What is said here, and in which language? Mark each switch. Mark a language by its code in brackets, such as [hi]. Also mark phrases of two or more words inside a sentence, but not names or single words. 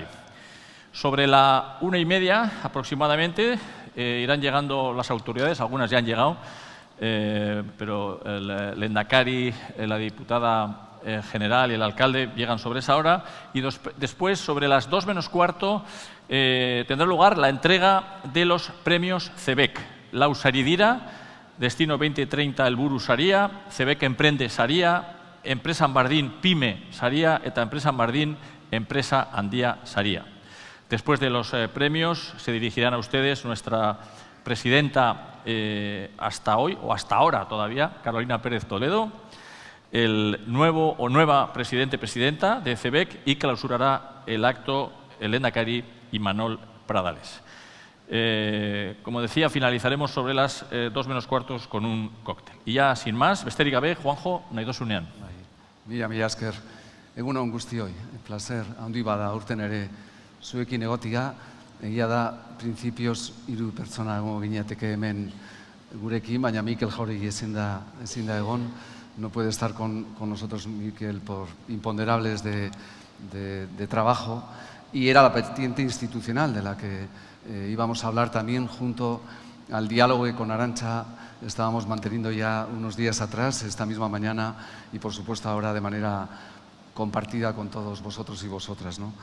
[es] Sobre la 1:30 aproximadamente irán llegando las autoridades, algunas ya han llegado, pero el Lehendakari, la diputada general y el alcalde llegan sobre esa hora, y después, sobre las 2 menos cuarto, tendrá lugar la entrega de los premios CEBEC. [eu] Lau Saridira, Destino 2030 Helburu Saria, CEBEC Emprende Saria, Enpresa Bardin Pyme Saria eta Enpresa Bardin Empresa Handia Saria. [es] Después de los premios se dirigirán a ustedes nuestra presidenta hasta hoy, o hasta ahora todavía, Carolina Pérez Toledo, el nuevo o nueva presidenta de CEBEC, y clausurará el acto el Lehendakari Imanol Pradales. Como decía, finalizaremos sobre las 2 menos cuartos con un cóctel. Y ya, sin más, [eu] besterik gabe, Juanjo, nahi dozunean. Mila esker, egun on guztioi, placer handi bada urten ere zuekin egotia. Egia da, principios 3 pertsona egongo ginateke hemen gurekin, baina Mikel Jáuregui ezin da egon. [es] No puede estar con nosotros Mikel por imponderables de trabajo, y era la vertiente institucional de la que íbamos a hablar también, junto al diálogo que con Arantxa estábamos manteniendo ya unos días atrás, esta misma mañana, y por supuesto ahora de manera compartida con todos vosotros y vosotras, ¿no?